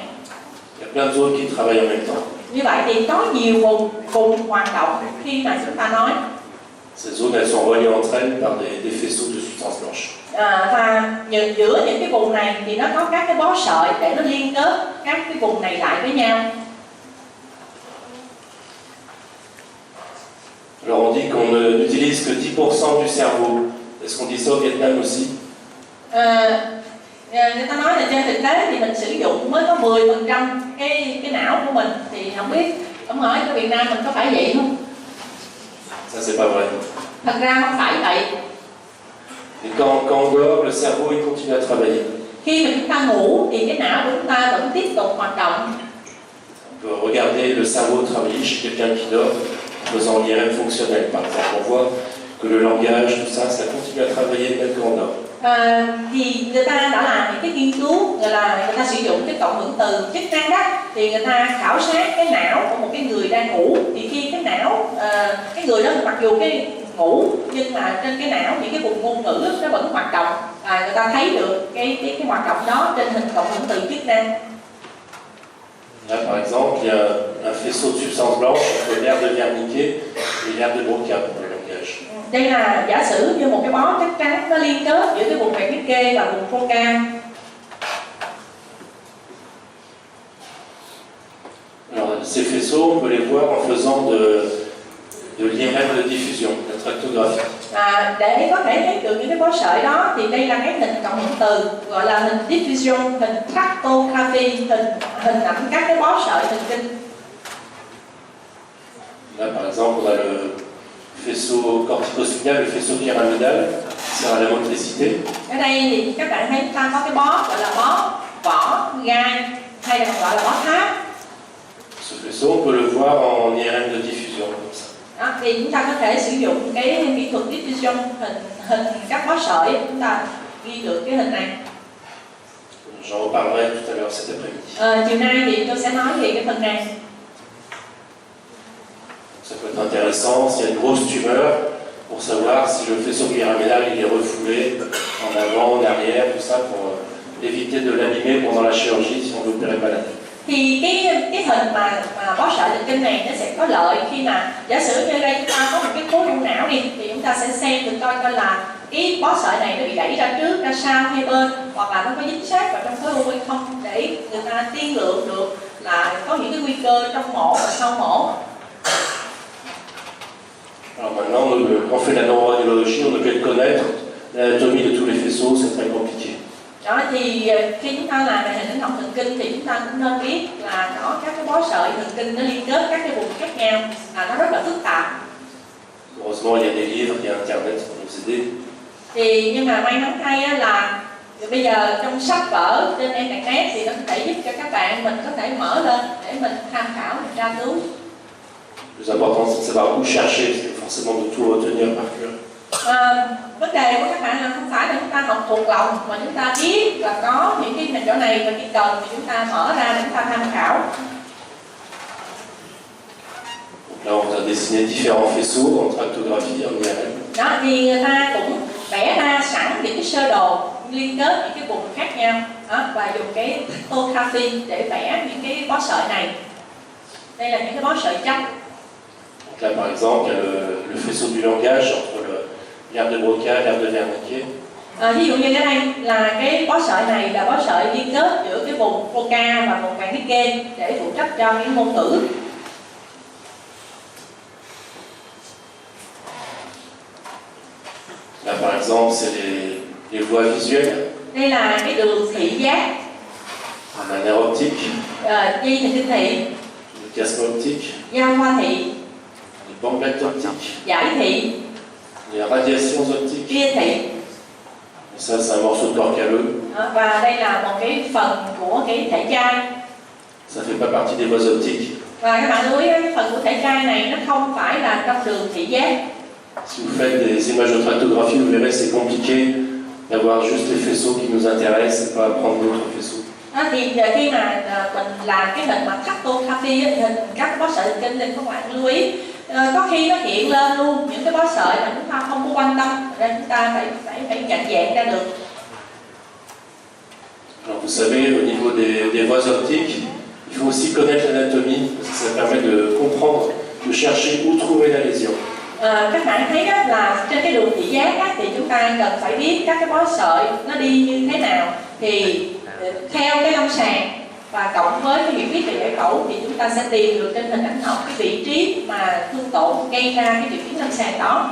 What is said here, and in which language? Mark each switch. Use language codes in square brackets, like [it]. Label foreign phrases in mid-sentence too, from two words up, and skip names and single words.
[fr] Il y a plein de zones qui travaillent en même temps. [vi] Như vậy thì có nhiều vùng hoạt động khi mà chúng ta nói. [fr] Ces zones, elles sont reliées entre elles par des faisceaux de substances blanches. [vi] Và giữa những cái vùng này thì nó có các cái bó sợi để nó liên kết các cái vùng này lại với nhau. [fr] Alors on dit qu'on n'utilise que 10% du cerveau. Est-ce qu'on dit ça au Vietnam aussi? [vi] Người ta nói là trên thực tế thì mình sử dụng mới có 10% cái não của mình, thì không biết ông hỏi ở Việt Nam mình có phải vậy không? [fr] Ça c'est pas vrai. [vi] Thật ra không phải vậy. [fr] Et quand on dort, le cerveau il continue à travailler. [vi] Khi mà chúng ta ngủ thì cái não của chúng ta vẫn tiếp tục hoạt động. [fr] On peut regarder le cerveau travailler chez quelqu'un qui dort, en faisant l'IRM fonctionnel par exemple. On voit que le langage, tout ça, ça continue à travailler même quand on dort. [vi] Thì người ta đã làm những cái nghiên cứu, người ta sử dụng cái cộng hưởng từ chức năng đó, thì người ta khảo sát cái não của một cái người đang ngủ, thì khi cái não cái người đó mặc dù cái ngủ nhưng mà trên cái não những cái vùng ngôn ngữ nó vẫn hoạt động, và người ta thấy được cái hoạt động đó trên hình cộng hưởng từ chức năng. [fr] Là, par exemple, il y a un faisceau de substances blanches entre l'aire de Wernicke et l'aire de Broca pour le langage. langage. [vi] Đây là giả sử như một cái bó chắc chắn nó liên kết giữa cái vùng quẹt viết kê và vùng focal. [fr] Alors, ces faisceaux, on peut les voir en faisant de l'IRM de diffusion, la tractographie. [vi] Để có thể thấy được những cái bó sợi đó thì đây là cái hình cộng hưởng từ gọi là hình diffusion, hình tractography, hình ảnh các cái bó sợi thần kinh. [fr] Là, par exemple, on a le faisceau corticospinal, le faisceau pyramidal, qui sert à la motricité. [vi] Ở đây thì các bạn thấy chúng ta có cái bó gọi là bó vỏ gai hay là gọi là bó tháp. [fr] Ce faisceau, on peut le voir en IRM de diffusion, comme ça. [vi] Đó, thì chúng ta có thể sử dụng cái kỹ thuật diffusion hình các bó sợi, chúng ta ghi được cái hình này. [fr] J'en reparlerai tout à l'heure cet après-midi. [vi] Chiều nay thì tôi sẽ nói về cái phần này. [fr] Ça peut être intéressant s'il y a une grosse tumeur pour savoir si le faisceau pyramidal il est refoulé en avant, en arrière, tout ça pour éviter de l'abîmer pendant la chirurgie si on veut opérer le malade. [vi] Thì cái hình mà bó sợi thần kinh này nó sẽ có lợi khi mà giả sử như đây chúng ta có một cái khối u não đi thì chúng ta sẽ xem được coi là cái bó sợi này nó bị đẩy ra trước, ra sau hay bên, hoặc là nó có dính sát vào trong khối u hay không, để người ta tiên lượng được là có những cái nguy cơ trong mổ và sau mổ. [fr] Alors maintenant, quand on fait la neuroradiologie, on ne peut connaître l'anatomie de tous les faisceaux, c'est très compliqué. [vi] Đó thì khi chúng ta làm về hình ảnh học thần kinh thì chúng ta cũng nên biết là có các cái bó sợi thần kinh nó liên kết các cái vùng khác nhau, nó rất là phức tạp. [fr] Heureusement, il y a des livres, il y a Internet pour nous aider. [vi] Thì nhưng mà may mắn thay là bây giờ trong sách vở trên internet thì nó có thể giúp cho các bạn mình có thể mở lên để mình tham khảo, mình tra cứu. [fr] Le plus important, c'est de savoir où chercher, c'est forcément de tout retenir par cœur. [vi] Vấn đề của các bạn là không phải là chúng ta học thuộc lòng, mà chúng ta biết là có những cái chỗ này và khi cần thì chúng ta mở ra để chúng ta tham khảo. [fr] Donc là, on a dessiné différents faisceaux en tractographie, en IRM. [vi] Đó thì người ta cũng vẽ ra sẵn những cái sơ đồ liên kết những cái vùng khác nhau đó, và dùng cái tractography để vẽ những cái bó sợi này. Đây là những cái bó sợi chắc. [fr] Donc là, par exemple, il y a le faisceau du langage entre l'herbe de Broca et l'herbe de Wernicke. [vi] Ví dụ như ở đây là cái bó sợi này là bó sợi liên kết giữa cái vùng Broca và vùng Wernicke để phụ trách cho cái ngôn ngữ. [fr] Là, par exemple, c'est les voies visuelles. [vi] Đây là cái đường thị giác, [fr] On a un nerf optique, [vi] dây thần kinh thị, [fr] le chiasme optique, [vi] giao hoa thị, [fr] les bandelettes optiques, [vi] giải thị, [fr] les radiations optiques. [vi] ria thị. [fr] Et ça, c'est un morceau de corps calleux. [vi] Và đây là một cái phần của cái thể chai. [fr] Ça ne fait pas partie des voies optiques. [vi] Và các bạn lưu ý cái phần của thể chai này nó không phải là trong đường thị giác. [fr] Si vous faites des images de tractographie, vous verrez c'est compliqué d'avoir juste les faisceaux qui nous intéressent et pas prendre d'autres faisceaux. [vi] Thì khi mà mình làm cái hình mà tractography hình các bó sợi thần kinh thì các bạn lưu ý có khi nó hiện lên luôn những cái bó sợi mà chúng ta không có quan tâm, nên chúng ta phải nhận dạng ra được. [fr] Alors vous savez, au niveau des voies optiques, il faut aussi connaître l'anatomie, parce que ça permet de comprendre, de chercher où trouver la lésion. [vi] Các bạn thấy đó là trên cái đường thị giác á, thì chúng ta cần phải biết các cái bó sợi nó đi như thế nào, thì theo cái lâm sàng và cộng với cái hiểu biết về giải phẫu thì chúng ta sẽ tìm được trên hình ảnh học cái vị trí mà thương tổn gây ra cái triệu chứng lâm sàng đó.